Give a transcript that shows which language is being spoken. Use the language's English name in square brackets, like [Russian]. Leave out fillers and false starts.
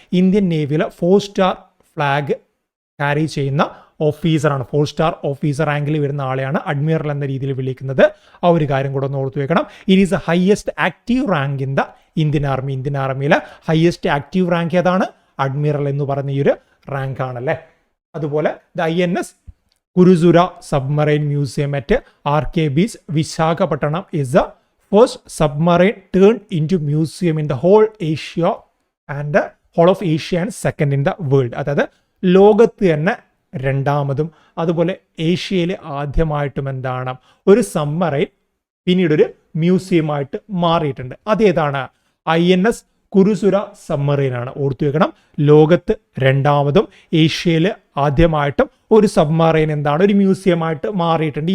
[Malayalam] Indian നേവിയിലെ 4-star flag carry ചെയ്യുന്ന ഓഫീസറാണ്. 4-star officer റാങ്കിൽ വരുന്ന ആളെയാണ് അഡ്മിറൽ എന്ന രീതിയിൽ വിളിക്കുന്നത്. ആ ഒരു കാര്യം കൂടെ ഒന്ന് ഓർത്തു വെക്കണം. [English] It is a highest active rank in the Indian army. [Malayalam] Indian ആർമിയിലെ highest active rank ഏതാണ്? അഡ്മിറൽ എന്ന് പറയുന്ന ഈ ഒരു റാങ്ക് ആണല്ലേ. [English] അതുപോലെ the INS Kursura submarine museum at RK beach Visakhapatnam is the first submarine turned into museum in the whole Asia and whole of Asia and second in the world. [Malayalam] അതായത് ലോകത്ത് തന്നെ രണ്ടാമതും അതുപോലെ ഏഷ്യയിൽ ആദ്യമായിട്ടും എന്താണ് ഒരു സബ്മറൈൻ പിന്നീട് ഒരു മ്യൂസിയമായിട്ട് മാറിയിട്ടുണ്ട്. അതേതാണ്? INS കുരുസുര സബ്മറൈനാണ്. ഓർത്തു വെക്കണം. ലോകത്ത് രണ്ടാമതും ഏഷ്യയിൽ ആദ്യമായിട്ടും ഒരു സബ്മറൈൻ എന്താണ് ഒരു മ്യൂസിയമായിട്ട് മാറിയിട്ടുണ്ട്.